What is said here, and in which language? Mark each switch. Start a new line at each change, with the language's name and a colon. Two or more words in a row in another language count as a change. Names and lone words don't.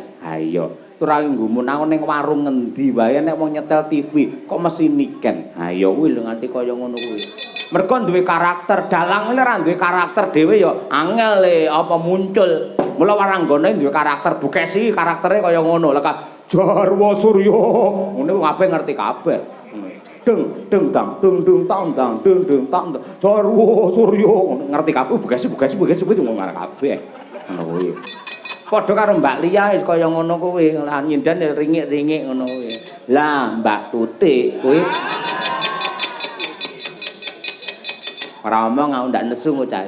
Javanese: Ayo ora nggumun nang ning warung ngendi wae nek wong nyetel TV kok mesti niken. Ayo kuwi lho nganti kaya ngono kuwi. Mergo duwe karakter, dalang lho ra duwe karakter dhewe ya angel apa muncul. Mula waranggane duwe karakter, Bukesi karaktere kaya ngono. Lek Jarwa Surya ngene wong kabeh ngerti kabeh. Deng deng tang dung dung tang tang deng deng tang Jarwa Surya ngerti kabeh Bukesi kuwi ngomong kabeh. Ngono kuwi. Padha karo Mbak Lia wis kaya ngono kuwi, lan nyindan ringik-ringik ngono kuwi. Lah Mbak Tutik kuwi ora omong aku ndak nesu ngocahe.